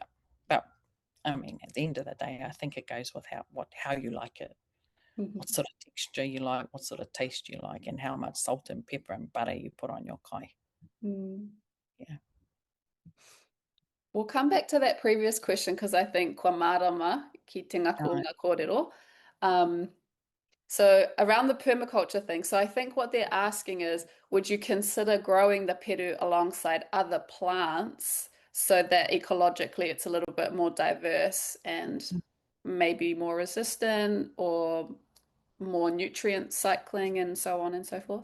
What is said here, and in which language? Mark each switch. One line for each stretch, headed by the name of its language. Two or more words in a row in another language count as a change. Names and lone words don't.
English: But I mean, at the end of the day, I think it goes with how you like it, what sort of texture you like, what sort of taste you like, and how much salt and pepper and butter you put on your kai. Yeah. We'll come back to that previous question, because I think
Māori: kua marama ki te ngaku o ngā kōrero.
English: So around the permaculture thing, so I think what they're asking is, would you consider growing the peru alongside other plants so that ecologically it's a little bit more diverse and maybe more resistant or more nutrient cycling and so on and so forth?